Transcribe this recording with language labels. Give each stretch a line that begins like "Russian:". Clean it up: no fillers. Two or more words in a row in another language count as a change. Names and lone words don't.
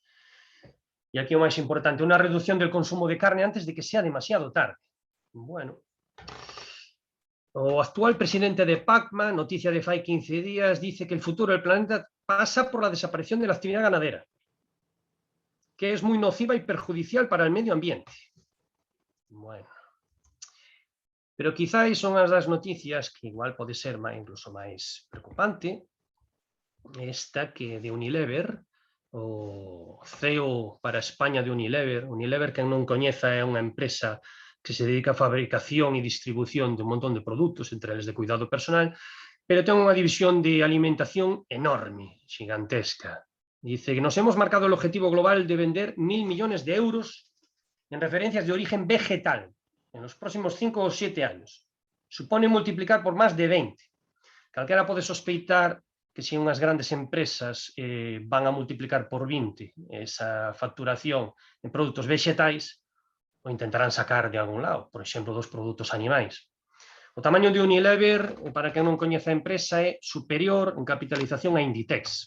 Spanish: Y aquí
Galician: o máis importante, unha reducción
Spanish: del consumo de carne antes de que sea demasiado tarde. Bueno,
Galician: o actual presidente de PACMA, noticia de fai 15 días,
Spanish: dice que el futuro del planeta pasa por la desaparición de la actividad ganadera, que es muy nociva y perjudicial para el medio ambiente.
Galician: Bueno, pero quizáis son as das noticias que igual pode ser incluso máis preocupante, esta que de Unilever, o CEO para España de Unilever. Unilever, quen non coñeza, é unha empresa que se dedica a fabricación e distribución de un montón de produtos, entre eles de cuidado personal, pero ten unha división de alimentación enorme, gigantesca.
Spanish: Dice que nos hemos marcado el objetivo global de vender 1.000 millones de euros en referencias de origen vegetal en los próximos 5 o 7 años. Supone multiplicar por más de 20.
Galician: Calquera pode sospeitar que se unhas grandes empresas van a multiplicar por 20 esa facturación en produtos vegetais, o intentarán sacar de algún lado, por exemplo, dos produtos animais. O tamaño de Unilever, para quen non coñece a empresa, é superior en capitalización a Inditex.